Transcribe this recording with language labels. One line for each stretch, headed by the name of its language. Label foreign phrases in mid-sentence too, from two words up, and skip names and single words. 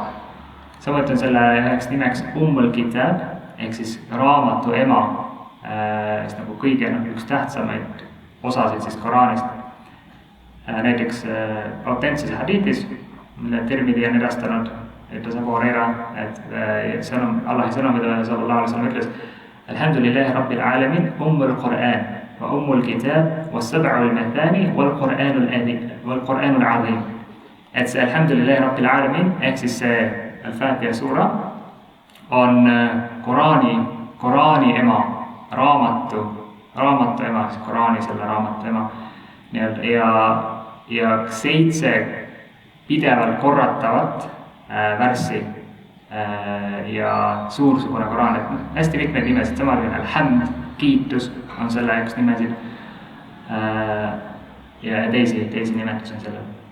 Estonian: Samuti on selle üheks nimeks
Arabic: أم الكتاب,
Estonian: ehk siis raamatu ema, nagu kõige üks tähtsamaid osasid siis Koraanist. Näiteks autentses hadiitis, mille Tirmidi on edastanud, ütles Abu Huraira, et Allahi sõnumid
Arabic: صلى الله عليه وسلم ütles: الحمد لله رب العالمين أم القرآن وأم الكتاب والسبع المثاني والقرآن العظيم.
Estonian: Et see
Arabic: الحمد لله رب العالمين,
Estonian: ehk siis see Al-Fatiha suura on Koraani ema, raamatu ema, siis Koraani selle raamatu ema ja 7 pidevalt korratavat värssi ja suursugune Koraan, et hästi mitmeid nimesid, samal kui Alhamd, kiitus on selle üks nimesid ja teisi nimetusi on sellel.